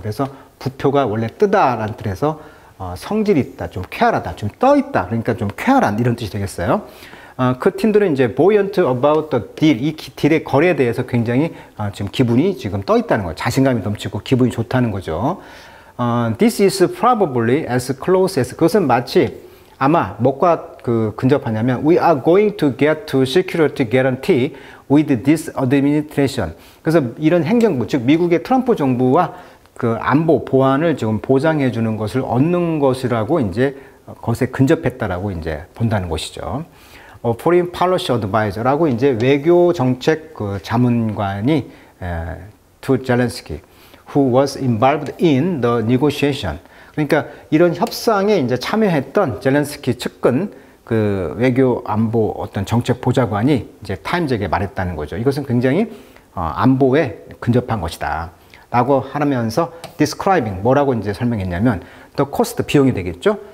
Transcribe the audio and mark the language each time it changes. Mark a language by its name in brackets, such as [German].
[Korean] 그래서 부표가 원래 뜨다라는 뜻에서 성질이 있다, 좀 쾌활하다, 좀 떠 있다. 그러니까 좀 쾌활한 이런 뜻이 되겠어요. 그 팀들은 이제 [English] buoyant about the deal, [Korean] 이 딜의 거래에 대해서 굉장히 지금 기분이 지금 떠 있다는 거예요. 자신감이 넘치고 기분이 좋다는 거죠. [English] This is probably as close as, [Korean] 그것은 마치 아마 뭐가 근접하냐면 [English] we are going to get to security guarantee with this administration. [Korean] 그래서 이런 행정부, 즉 미국의 트럼프 정부와 그 안보 보안을 지금 보장해 주는 것을 얻는 것이라고 이제 것에 근접했다라고 이제 본다는 것이죠. [English] Foreign Policy Advisor라고 [Korean] 이제 외교 정책 그 자문관이 [English] to Zelensky, who was involved in the negotiation. [Korean] 그러니까 이런 협상에 이제 참여했던 젤렌스키 측근 그 외교 안보 어떤 정책 보좌관이 이제 타임즈에게 말했다는 거죠. 이것은 굉장히 안보에 근접한 것이다. 라고 하면서 describing 뭐라고 이제 설명했냐면 the cost 비용이 되겠죠.